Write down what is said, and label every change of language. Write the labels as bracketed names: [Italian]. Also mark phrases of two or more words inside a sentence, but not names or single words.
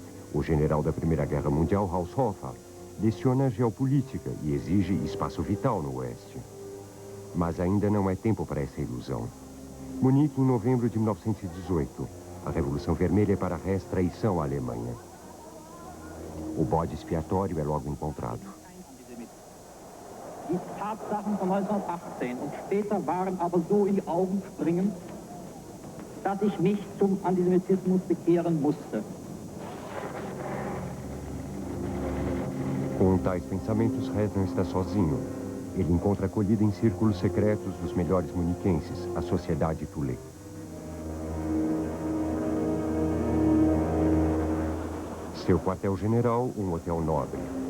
[Portuguese] O general da Primeira Guerra Mundial, Haushofer, leciona geopolítica e exige espaço vital no Oeste. Mas ainda não é tempo para essa ilusão. Munique, em novembro de 1918. A Revolução Vermelha é para Hess traição à Alemanha. O bode expiatório é logo encontrado. [German] Die Tatsachen von 1918 und später waren aber so in die Augen springend, dass ich mich zum Antisemitismus bekehren musste. [Portuguese] Com tais pensamentos, Hess não está sozinho. Ele encontra acolhida em círculos secretos dos melhores muniquenses, a Sociedade Thule. Seu quartel-general, um hotel nobre.